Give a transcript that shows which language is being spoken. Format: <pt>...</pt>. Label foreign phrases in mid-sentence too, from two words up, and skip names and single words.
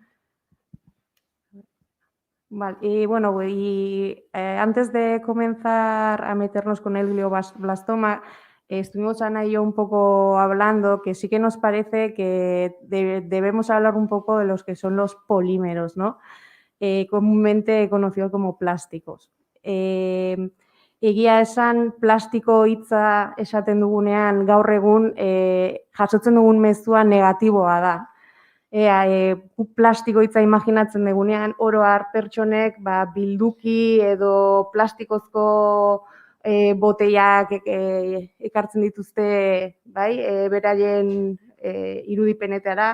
<es>Vale, y bueno, antes de comenzar a meternos con el glioblastoma, estuvimos Ana y yo un poco hablando que sí que nos parece que debemos hablar un poco de los que son los polímeros, ¿no? Comúnmente conocidos como plásticos.</es> <eu>Egia esan, plastiko hitza esaten dugunean gaur egun jasotzen dugun mezua negatiboa da. Plastiko hitza imaginatzen dugunean, oro har pertsonek bilduki edo plastikozko botellak ekartzen dituzte, bai, beraien irudipenetara.</eu>